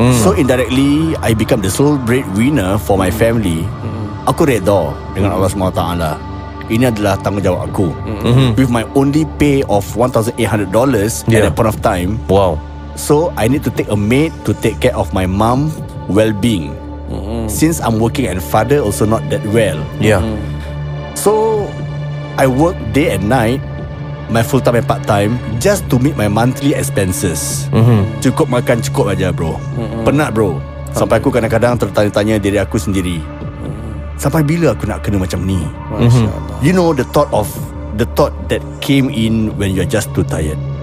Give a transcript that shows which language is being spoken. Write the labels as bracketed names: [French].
[English] So indirectly I become the sole breadwinner for my family. [Malay] Aku redha dengan Allah SWT. Ini adalah tanggungjawab aku. [English] With my only pay of $1,800 at that point of time. Wow. So I need to take a maid to take care of my mom well-being. Since I'm working and father also not that well. So I work day and night, my full time and part time, just to meet my monthly expenses. [Malay] Cukup makan cukup aja bro. Penat bro. Sampai aku kadang-kadang tertanya-tanya diri aku sendiri, sampai bila aku nak kena macam ni? [English] You know, the thought that came in when you're just too tired.